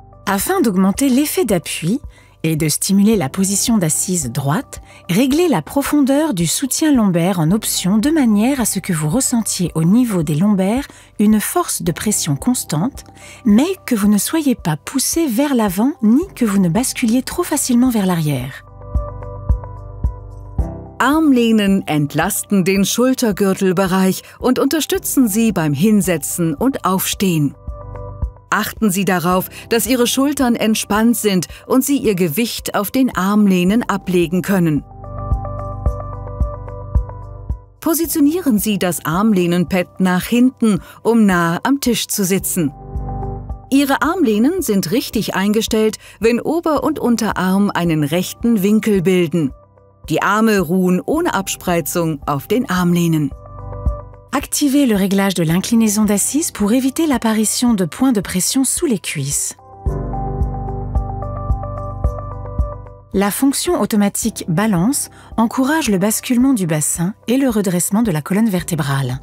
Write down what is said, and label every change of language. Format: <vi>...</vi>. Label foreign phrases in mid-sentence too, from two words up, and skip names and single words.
<fr>Afin d'augmenter l'effet d'appui, et de stimuler la position d'assise droite, réglez la profondeur du soutien lombaire en option de manière à ce que vous ressentiez au niveau des lombaires une force de pression constante, mais que vous ne soyez pas poussé vers l'avant ni que vous ne basculiez trop facilement vers l'arrière.</fr> <de>Armlehnen entlasten den Schultergürtelbereich und unterstützen Sie beim Hinsetzen und Aufstehen. Achten Sie darauf, dass Ihre Schultern entspannt sind und Sie Ihr Gewicht auf den Armlehnen ablegen können. Positionieren Sie das Armlehnenpad nach hinten, um nahe am Tisch zu sitzen. Ihre Armlehnen sind richtig eingestellt, wenn Ober- und Unterarm einen rechten Winkel bilden. Die Arme ruhen ohne Abspreizung auf den Armlehnen.</de> <fr>Activez le réglage de l'inclinaison d'assise pour éviter l'apparition de points de pression sous les cuisses. La fonction automatique balance encourage le basculement du bassin et le redressement de la colonne vertébrale.</fr>